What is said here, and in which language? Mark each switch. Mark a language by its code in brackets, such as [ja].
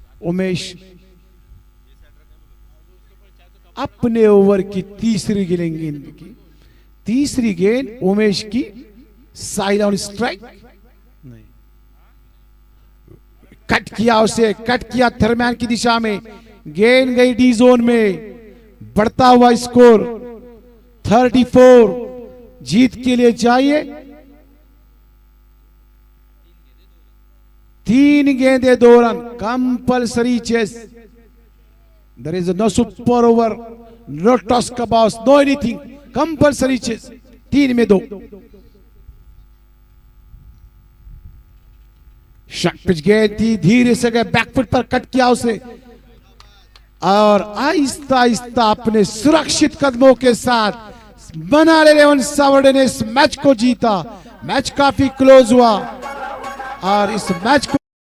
[hi] उमेश अपने ओवर की तीसरी गेंद की, तीसरी गेंद उमेश की साइड ऑन स्ट्राइक, कट किया उसे, कट किया थर्मैन की दिशा में, गेंद गई डी जोन में, बढ़ता हुआ स्कोर 34। जीत के लिए चाहिए 3 गेंदे 2 run, compulsory chess. [en] There is no super over, no toss [hi] का boss, [en] no anything, compulsory chase, [hi] 3 में 2। शॉट पिच गेंद थी, धीरे से गए बैकफुट पर, कट किया उसे और आहिस्ता आहिस्ता अपने सुरक्षित कदमों के साथ मनाली रेवन सावर्डे ने इस मैच को जीता। मैच काफी क्लोज हुआ और इस मैच को